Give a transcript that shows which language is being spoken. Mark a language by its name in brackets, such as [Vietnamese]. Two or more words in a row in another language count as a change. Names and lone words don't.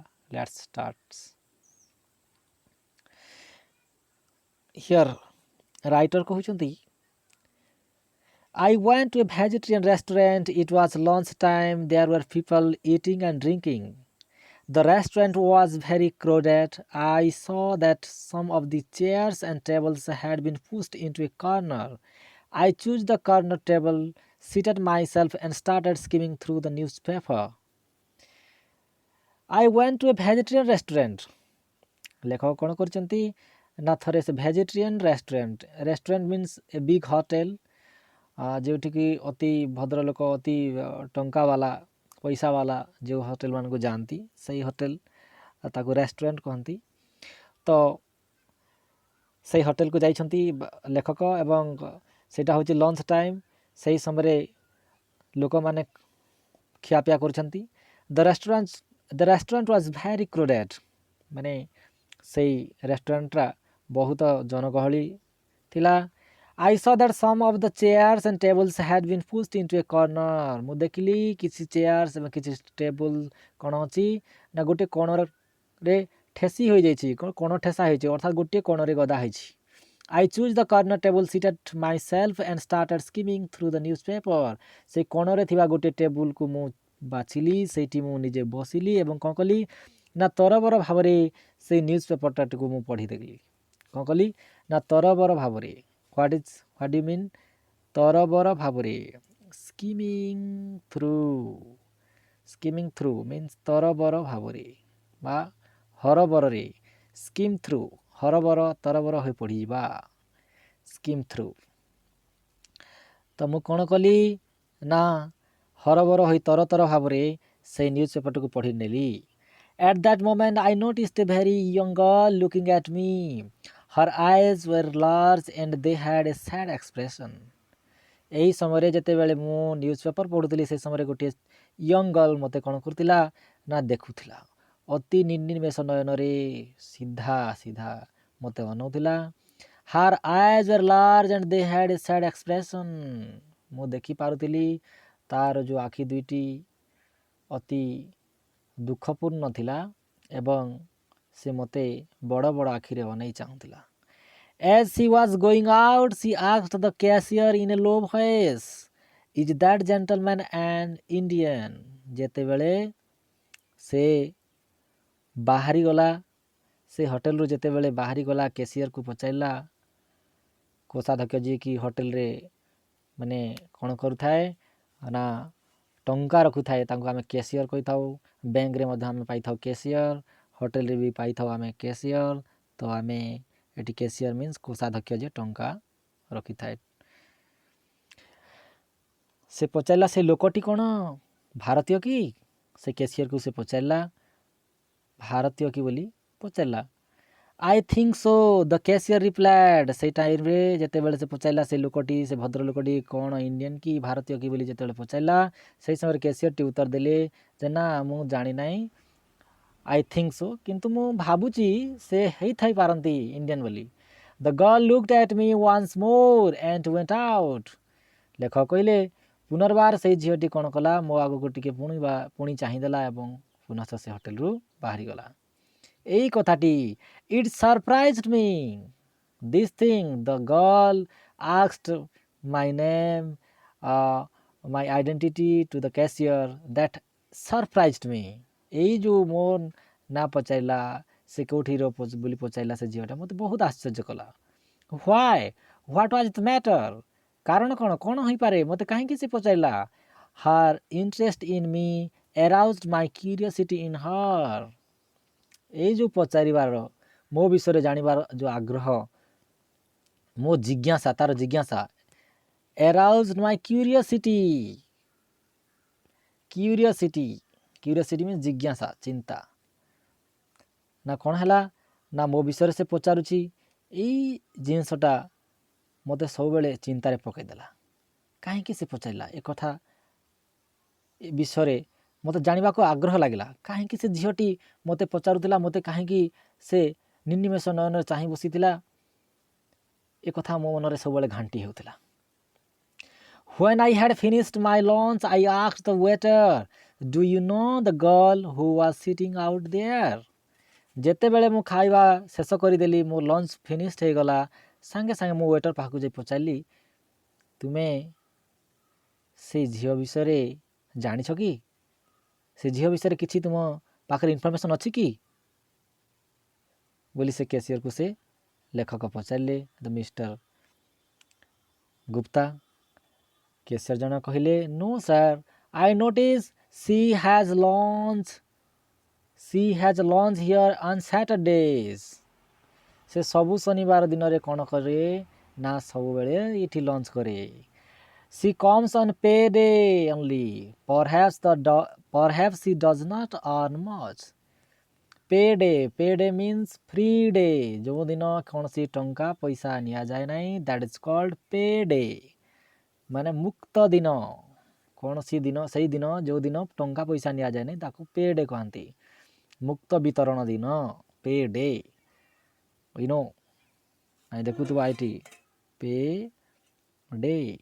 [English] Let's start. Here writer କହୁଛନ୍ତି, I went to a vegetarian restaurant. It was lunch time. There were people eating and drinking. The restaurant was very crowded. I saw that some of the chairs and tables had been pushed into a corner. I chose the corner table, seated myself, and started skimming through the newspaper. I went to a vegetarian restaurant. [Odia] ଲେଖକ କ'ଣ କରିଛନ୍ତି ନା ଥରେ ସେ [English] vegetarian restaurant means a big hotel, [Odia] ଯେଉଁଠିକି ଅତି ଭଦ୍ରଲୋକ, ଅତି ଟଙ୍କାବାଲା, ପଇସାବାଲା ଯେଉଁ ହୋଟେଲ ମାନଙ୍କୁ ଯାଆନ୍ତି, ସେଇ ହୋଟେଲ ତାକୁ ରେଷ୍ଟୁରାଣ୍ଟ କହନ୍ତି। ତ ସେଇ ହୋଟେଲକୁ ଯାଇଛନ୍ତି ଲେଖକ ଏବଂ ସେଇଟା ହେଉଛି [English] lunch time. [Odia] ସେହି ସମୟରେ ଲୋକମାନେ ଖିଆପିଆ କରୁଛନ୍ତି। [English] The restaurant was very crowded, [Odia] ମାନେ ସେଇ ରେଷ୍ଟୁରାଣ୍ଟଟା ବହୁତ ଜନଗହଳି ଥିଲା। [English] I saw that some of the chairs and tables had been pushed into a corner. [Odia] ମୁଁ ଦେଖିଲି କିଛି ଚେୟାର୍ସ ଏବଂ କିଛି ଟେବୁଲ କ'ଣ ଅଛି ନା ଗୋଟିଏ କୋଣରେ ଠେସି ହୋଇଯାଇଛି, କୋଣ ଠେସା ହୋଇଛି ଅର୍ଥାତ୍ ଗୋଟିଏ କୋଣରେ ଗଦା ହୋଇଛି। [English] I chose the corner table, seated myself and started skimming through the newspaper. [Odia] ସେ କୋଣରେ ଥିବା ଗୋଟିଏ ଟେବୁଲକୁ ମୁଁ ବାଛିଲି, ସେଇଠି ମୁଁ ନିଜେ ବସିଲି ଏବଂ କ'ଣ କଲି ନା ତରବର ଭାବରେ ସେଇ ନ୍ୟୁଜ୍ ପେପରଟାକୁ ମୁଁ ପଢ଼ିଦେଲି। କ'ଣ କଲି ନା ତରବର ଭାବରେ, [English] what do you mean? [Odia] ତରବର ଭାବରେ, [English] skimming through means [Odia] ତରବର ଭାବରେ ବା ହରବରରେ, [English] skim through [Odia] ହରବର ତରବର ହୋଇ ପଡ଼ିଯିବା, [English] skim through। [Odia] ତ ମୁଁ କ'ଣ କଲି ନା ହରବର ହୋଇ ତରତର ଭାବରେ ସେଇ ନ୍ୟୁଜ୍ ପେପରଟାକୁ ପଢ଼ି ନେଲି। [English] At that moment I noticed a very young girl looking at me. Her eyes were large and they had a sad expression. [Odia] ଏହି ସମୟରେ ଯେତେବେଳେ ମୁଁ ନ୍ୟୁଜ୍ ପେପର ପଢ଼ୁଥିଲି ସେ ସମୟରେ ଗୋଟିଏ [English] young girl [Odia] ମୋତେ କ'ଣ କରୁଥିଲା ନା ଦେଖୁଥିଲା, ଅତି ନିର୍ନିମେଷ ନୟନରେ ସିଧା ସିଧା ମୋତେ ଅନଉଥିଲା। [English] Her eyes were large and they had a sad expression. [Odia] ମୁଁ ଦେଖିପାରୁଥିଲି ତାର ଯେଉଁ ଆଖି ଦୁଇଟି ଅତି ଦୁଃଖପୂର୍ଣ୍ଣ ଥିଲା ଏବଂ ସେ ମୋତେ ବଡ଼ ବଡ଼ ଆଖିରେ ଅନେଇ ଚାହୁଁଥିଲା। [English] As she was going out, she asked the cashier in a low voice, "Is that gentleman an Indian?" [Odia] ଯେତେବେଳେ ସେ ବାହାରିଗଲା, ସେ ହୋଟେଲରୁ ଯେତେବେଳେ ବାହାରିଗଲା କ୍ୟାସିୟରକୁ ପଚାରିଲା, କୋଷାଧ୍ୟକ୍ଷ ଯିଏକି ହୋଟେଲରେ ମାନେ କ'ଣ କରୁଥାଏ ନା ଟଙ୍କା ରଖୁଥାଏ ତାଙ୍କୁ ଆମେ କ୍ୟାସିୟର କହିଥାଉ। ବ୍ୟାଙ୍କରେ ମଧ୍ୟ ଆମେ ପାଇଥାଉ କ୍ୟାସିୟର, ହୋଟେଲରେ ବି ପାଇଥାଉ ଆମେ କ୍ୟାସିୟର। ତ ଆମେ ଏଠି [English] cashier means [Odia] କୋଷାଧ୍ୟକ୍ଷ ଯେ ଟଙ୍କା ରଖିଥାଏ। ସେ ପଚାରିଲା ସେ ଲୋକଟି କ'ଣ ଭାରତୀୟ କି? ସେ କ୍ୟାସିୟରକୁ ସେ ପଚାରିଲା ଭାରତୀୟ କି ବୋଲି ପଚାରିଲା। [English] I think so, the cashier replied. [Odia] ସେଇ ଟାଇମ୍ରେ ଯେତେବେଳେ ସେ ପଚାରିଲା ସେ ଲୋକଟି, ସେ ଭଦ୍ରଲୋକଟି କ'ଣ ଇଣ୍ଡିଆନ କି ଭାରତୀୟ କି ବୋଲି ଯେତେବେଳେ ପଚାରିଲା, ସେଇ ସମୟରେ କ୍ୟାସିୟରଟି ଉତ୍ତର ଦେଲେ ଯେ ନା ମୁଁ ଜାଣିନାହିଁ, [English] I think so, [Odia] କିନ୍ତୁ ମୁଁ ଭାବୁଛି ସେ ହେଇଥାଇପାରନ୍ତି ଇଣ୍ଡିଆନ ବୋଲି। [English] The girl looked at me once more and went out. [Odia] ଲେଖକ କହିଲେ ପୁନର୍ବାର ସେଇ ଝିଅଟି କ'ଣ କଲା, ମୋ ଆଗକୁ ଟିକେ ପୁଣି ଚାହିଁଦେଲା ଏବଂ ପୁନଃ ସେ ହୋଟେଲରୁ ବାହାରିଗଲା। ଏଇ କଥାଟି, [English] it surprised me. This thing, the girl asked my name, my identity to the cashier, that surprised me. [Odia] এই ଯେଉଁ ମୋ ନା ପଚାରିଲା, ସେ କେଉଁଠିର ବୋଲି ପଚାରିଲା ସେ ଝିଅଟା, ମୋତେ ବହୁତ ଆଶ୍ଚର୍ଯ୍ୟ କଲା। [English] Why? What was the matter? [Odia] କାରଣ କ'ଣ, କ'ଣ ହୋଇପାରେ, ମୋତେ କାହିଁକି ସେ ପଚାରିଲା? [English] Her interest in me aroused my curiosity in her. [Odia] এই ଯେଉଁ ପଚାରିବାର, ମୋ ବିଷୟରେ ଜାଣିବାର ଯେଉଁ ଆଗ୍ରହ, ମୋ ଜିଜ୍ଞାସା, ତାର ଜିଜ୍ଞାସା, [English] aroused my curiosity means [Odia] ଜିଜ୍ଞାସା, ଚିନ୍ତା। ନା କ'ଣ ହେଲା ନା ମୋ ବିଷୟରେ ସେ ପଚାରୁଛି, ଏଇ ଜିନିଷଟା ମୋତେ ସବୁବେଳେ ଚିନ୍ତାରେ ପକାଇଦେଲା। କାହିଁକି ସେ ପଚାରିଲା ଏ କଥା ବିଷୟରେ ମୋତେ ଜାଣିବାକୁ ଆଗ୍ରହ ଲାଗିଲା। କାହିଁକି ସେ ଝିଅଟି ମୋତେ ପଚାରୁଥିଲା, ମୋତେ କାହିଁକି ସେ ନିର୍ନିମେଷ ନୟନରେ ଚାହିଁ ବସିଥିଲା, ଏ କଥା ମୋ ମନରେ ସବୁବେଳେ ଘାଣ୍ଟି ହେଉଥିଲା। [English] When I had finished my lunch, I asked the waiter, "Do you know the girl who was sitting out there?" [Odia] ଯେତେବେଳେ ମୁଁ ଖାଇବା ଶେଷ କରିଦେଲି, ମୋ [English] lunch finished [Odia] ହେଇଗଲା, ସାଙ୍ଗେ ସାଙ୍ଗେ ମୁଁ ୱେଟର ପାଖକୁ ଯାଇ ପଚାରିଲି, ତୁମେ ସେଇ ଝିଅ ବିଷୟରେ ଜାଣିଛ କି? ସେ ଝିଅ ବିଷୟରେ କିଛି ତୁମ ପାଖରେ ଇନଫର୍ମେସନ୍ ଅଛି କି ବୋଲି ସେ କ୍ୟାସିୟରକୁ ସେ ଲେଖକ ପଚାରିଲେ, ମିଷ୍ଟର ଗୁପ୍ତା। କ୍ୟାସିୟର ଜଣ କହିଲେ, [English] "No sir, I notice she has lunch here on Saturdays." [Odia] ସେ ସବୁ ଶନିବାର ଦିନରେ କ'ଣ କରେ ନା ସବୁବେଳେ ଏଠି ଲଞ୍ଚ କରେ। [English] She comes on payday only. Perhaps she does not earn much. Payday means free day. [Odia] ଯେଉଁ ଦିନ କୌଣସି ଟଙ୍କା ପଇସା ନିଆଯାଏ ନାହିଁ, [English] that is called payday. [Odia] ମାନେ ମୁକ୍ତ ଦିନ, କୌଣସି ଦିନ, ସେଇ ଦିନ ଯେଉଁ ଦିନ ଟଙ୍କା ପଇସା ନିଆଯାଏ ନାହିଁ ତାକୁ payday କହନ୍ତି। ମୁକ୍ତ ବିତରଣ ଦିନ, payday. ନାଇଁ ଦେଖୁଥିବ ଏଠି, [English] day.